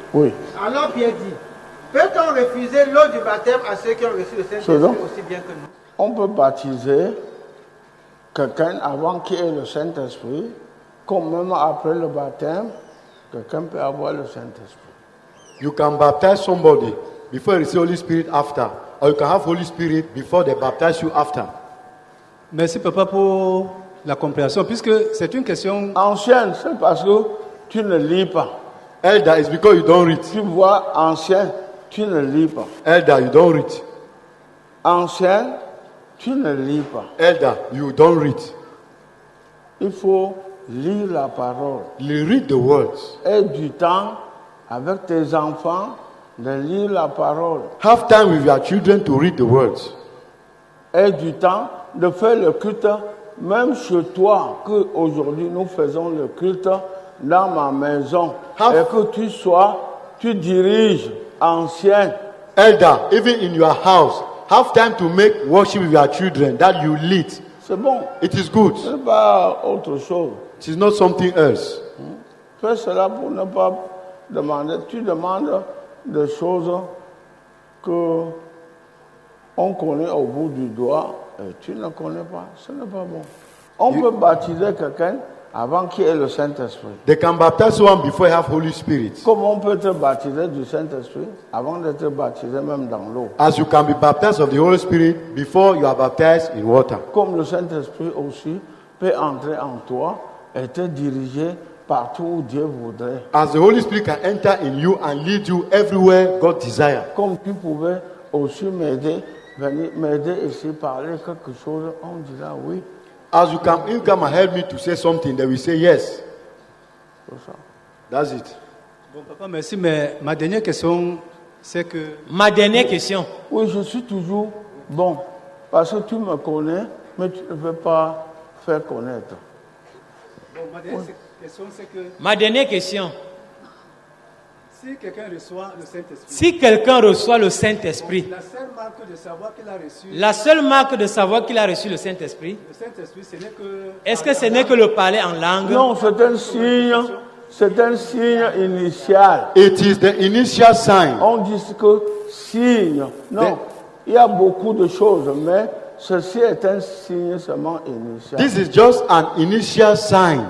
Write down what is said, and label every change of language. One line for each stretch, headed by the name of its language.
French: Oui. Alors Pierre dit, peut-on refuser l'eau du baptême à ceux qui ont reçu le C'est Saint-Esprit donc. aussi bien que nous? On peut baptiser quelqu'un avant qu'il ait le Saint-Esprit, comme même après le baptême, quelqu'un peut avoir le Saint-Esprit.
English: You can baptize somebody before you receive Holy Spirit after, or you can have Holy Spirit before they baptize you after.
French: Merci, papa, pour la compréhension, puisque c'est une question. Ancien, c'est parce que tu ne lis pas.
English: Elder is because you don't read.
French: Tu vois, ancien, tu ne lis pas.
English: Elder, you don't read.
French: Ancien, tu ne lis pas.
English: Elder, you don't read.
French: Il faut lire la parole.
English: You read the words.
French: Aie du temps avec tes enfants de lire la parole.
English: Have time with your children to read the words.
French: Aie du temps de faire le culte, même chez toi, que aujourd'hui nous faisons le culte dans ma maison. Et que tu diriges ancien.
English: Elder, even in your house, have time to make worship with your children that you lead.
French: C'est bon.
English: It is good.
French: Ce n'est pas autre chose.
English: It is not something else.
French: Fais cela pour ne pas demander. Tu demandes des choses que on connaît au bout du doigt et tu ne connais pas. Ce n'est pas bon. On peut baptiser quelqu'un avant qu'il ait le Saint-Esprit.
English: They can baptize one before you have Holy Spirit.
French: Comme on peut être baptisé du Saint-Esprit avant d'être baptisé même dans l'eau.
English: As you can be baptized of the Holy Spirit before you are baptized in water.
French: Comme le Saint-Esprit aussi peut entrer en toi et te diriger partout où Dieu voudrait.
English: As the Holy Spirit can enter in you and lead you everywhere God desires.
French: Comme tu pouvais aussi m'aider, venir m'aider ici, parler quelque chose, on dira oui.
English: As you come and help me to say something, they will say yes.
French: C'est ça.
English: That's it.
French: Bon, papa, merci, mais ma dernière question, c'est que. Ma dernière question. Oui, je suis toujours bon, parce que tu me connais, mais tu ne veux pas faire connaître. Bon, ma dernière, question, c'est que Ma dernière question. si quelqu'un reçoit le Saint-Esprit, Si quelqu'un reçoit le Saint-Esprit, la seule marque de savoir qu'il a reçu la seule marque de savoir qu'il a reçu le Saint-Esprit, le Saint-Esprit, ce n'est que... est-ce que ce n'est que le parler en langue? Non, c'est un signe initial.
English: It is the initial sign.
French: On dit que signe. Non, il y a beaucoup de choses, mais ceci est un signe seulement initial.
English: This is just an initial sign.